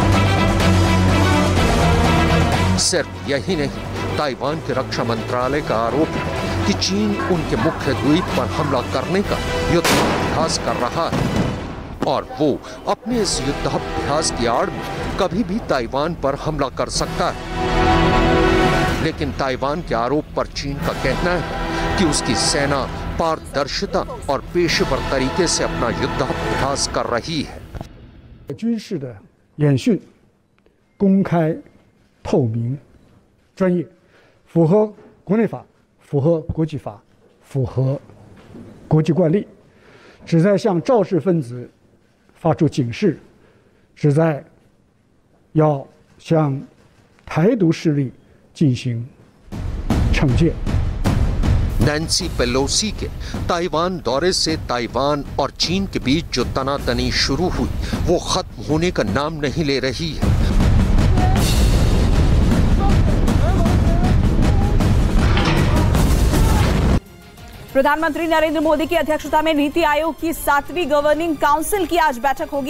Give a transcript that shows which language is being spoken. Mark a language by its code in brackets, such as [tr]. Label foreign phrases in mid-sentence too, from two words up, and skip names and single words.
[hi] सिर्फ यही नहीं, ताइवान के रक्षा मंत्रालय का आरोप है कि चीन उनके मुख्य द्वीप पर हमला करने का युद्धाभ्यास कर रहा है और वो अपने इस युद्धाभ्यास की आड़ में कभी भी ताइवान पर हमला कर सकता है। लेकिन ताइवान के आरोप पर चीन का कहना है कि उसकी सेना पारदर्शिता और पेशेवर तरीके से अपना युद्धाभ्यास कर रही है। [zh] 军事的演训公开、透明、专业，符合国内法。符合国际法，符合国际惯例，旨在向肇事分子发出警示，旨在要向台独势力进行惩戒。 [hi] नैन्सी पेलोसी के ताइवान दौरे से ताइवान और चीन के बीच जो तनातनी शुरू हुई, वो खत्म होने का नाम नहीं ले रही है। प्रधानमंत्री नरेंद्र मोदी की अध्यक्षता में नीति आयोग की 7वीं [en] governing council [hi] की आज बैठक होगी।